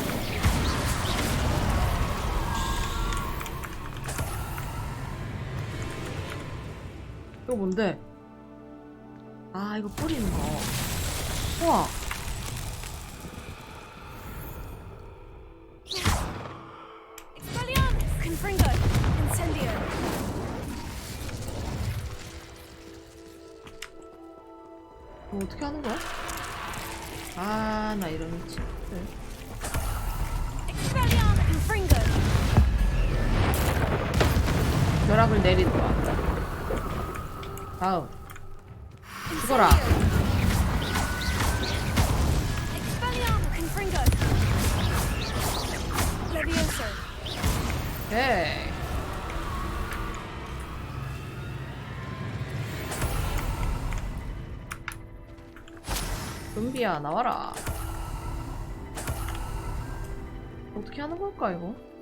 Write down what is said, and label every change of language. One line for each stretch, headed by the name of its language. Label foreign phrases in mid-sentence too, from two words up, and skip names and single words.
Korean: 이거 뭔데? 아, 이거 뿌리는 거. 우와. Confringo. Incendio. 이거 어떻게 하는 거야? 아, 나 이런 미친. Confringo. 벼락을 내리는 거야. 다음. 죽어라. Confringo. Levioso. 오케이. 좀비야, 나와라. 어떻게 하는 걸까, 이거?